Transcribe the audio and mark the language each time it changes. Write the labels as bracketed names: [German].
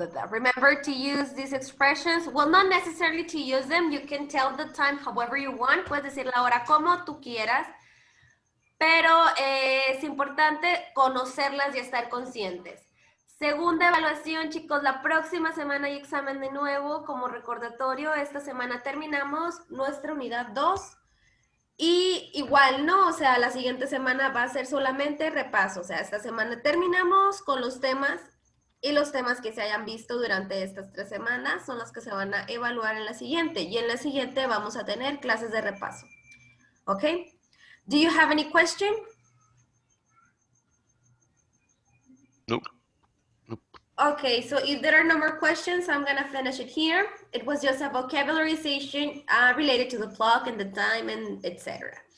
[English] Remember to use these expressions. Well, not necessarily to use them. You can tell the time however you want. [Spanish] Puedes decir la hora como tú quieras. Pero es importante conocerlas y estar conscientes. Segunda evaluación, chicos, la próxima semana hay examen de nuevo. Como recordatorio, esta semana terminamos nuestra unidad 2. Y igual, ¿no? O sea, la siguiente semana va a ser solamente repaso. O sea, esta semana terminamos con los temas y los temas que se hayan visto durante estas 3 semanas son los que se van a evaluar en la siguiente. Y en la siguiente vamos a tener clases de repaso. ¿Ok? [English] Do you have any question? Nope. Nope. Okay, so if there are no more questions, I'm gonna finish it here. It was just a vocabulary session related to the clock and the time and etc.